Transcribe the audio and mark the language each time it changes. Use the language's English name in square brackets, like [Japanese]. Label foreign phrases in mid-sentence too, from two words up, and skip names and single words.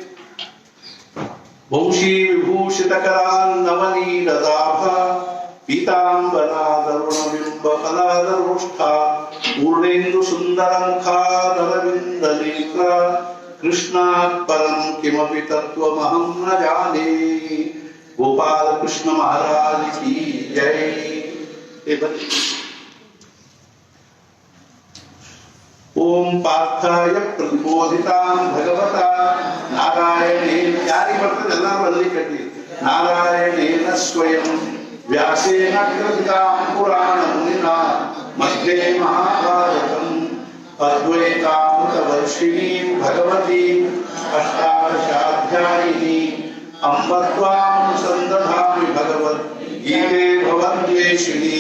[Sanskrit] ವಂಶೀ ವಿಭೂಷಿತಕರಾನ್ನವನೀರದಾಭ ಪೀತಾಂಬರಾದರುಣಬಿಂಬ ಫಲಾದರೋಷ್ಠ ಪೂರ್ಣೇಂದು ಸುಂದರ ಮುಖಾದರವಿಂದ ನೇತ್ರ ಕೃಷ್ಣಾತ್ ಪರಂ ಕಿಮಪಿ ತತ್ವಮಹಂ ನ ಜಾನೇ. [Hindi] गोपाल कृष्ण महाराज की जय. [Sanskrit] ಓಂ ಪಾರ್ಥಾಯ ಪ್ರತಿಬೋಧಿತಾಂ ಭಗವತಾ ನಾರಾಯಣೇನ, [Kannada] ಯಾರಿಗೆ ಬರ್ತದೆ ಎಲ್ಲ ಬರಲಿ ಕಟ್ಟಿ, [Sanskrit] ನಾರಾಯಣೇನ ಸ್ವಯಂ ವ್ಯಾಸೇನ ಕೃತಾಂ ಪುರಾಣ ಮುನಿನಾ ಮಧ್ಯೆ ಮಹಾಭಾರತಂ ಅದ್ವೈತಾಮೃತ ವರ್ಷಿಣೀಂ ಭಗವತೀಂ ಅಷ್ಟಾದಶಾಧ್ಯಾಯಿನೀಂ ಅಂಬ ತ್ವಾಮನುಸಂದಧಾಮಿ ಭಗವದ್ಗೀತೆ ಭವದ್ವೇಷಿಣಿ.